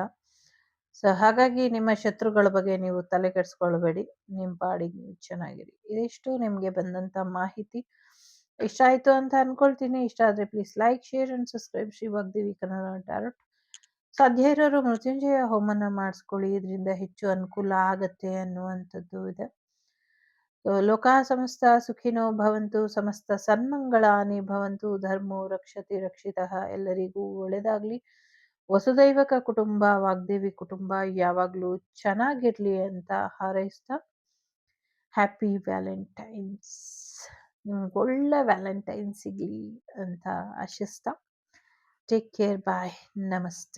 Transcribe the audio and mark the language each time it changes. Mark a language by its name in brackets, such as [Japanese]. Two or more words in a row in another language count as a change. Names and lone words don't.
[Kannada] ಸೊ ಹಾಗಾಗಿ ನಿಮ್ಮ ಶತ್ರುಗಳ ಬಗ್ಗೆ ನೀವು ತಲೆ ಕೆಡಿಸ್ಕೊಳ್ಬೇಡಿ, ನಿಮ್ ಪಾಡಿಗೆ ನೀವು ಚೆನ್ನಾಗಿರಿ. ಇದಿಷ್ಟು ನಿಮ್ಗೆ ಬಂದಂತ ಮಾಹಿತಿ. ಇಷ್ಟ ಆಯ್ತು ಅಂತ ಅನ್ಕೊಳ್ತೀನಿ. ಇಷ್ಟ ಆದ್ರೆ [English] please like, share and subscribe [Kannada] ಶ್ರೀ ವಾಗ್ದೇವಿ ಕನ್ನಡ ಟ್ಯಾರೋಟ್. ಸಾಧ್ಯ ಇರೋರು ಮೃತ್ಯುಂಜಯ ಹೋಮನ ಮಾಡಿಸ್ಕೊಳ್ಳಿ, ಇದರಿಂದ ಹೆಚ್ಚು ಅನುಕೂಲ ಆಗತ್ತೆ ಅನ್ನುವಂಥದ್ದು ಇದೆ. [Sanskrit] ಲೋಕ ಸಮಸ್ತ ಸುಖಿನೋ ಭವಂತು, ಸಮಸ್ತ ಸನ್ಮಂಗಳಾನಿ ಭವಂತು, ಧರ್ಮೋ ರಕ್ಷತಿ ರಕ್ಷಿತಃ. [Kannada] ಎಲ್ಲರಿಗೂ ಒಳ್ಳೇದಾಗ್ಲಿ. [Sanskrit] ವಸುದೈವಕ ಕುಟುಂಬ, [Kannada] ವಾಗ್ದೇವಿ ಕುಟುಂಬ ಯಾವಾಗ್ಲೂ ಚೆನ್ನಾಗಿರ್ಲಿ ಅಂತ ಹಾರೈಸ್ತಾ, [English] happy Valentine's. [Kannada] ಒಳ್ಳೆ ವ್ಯಾಲೆಂಟೈನ್ ಸಿಗ್ಲಿ ಅಂತ ಆಶಿಸ್ತಾ, [English] take care, bye, [Kannada] ನಮಸ್ತೆ.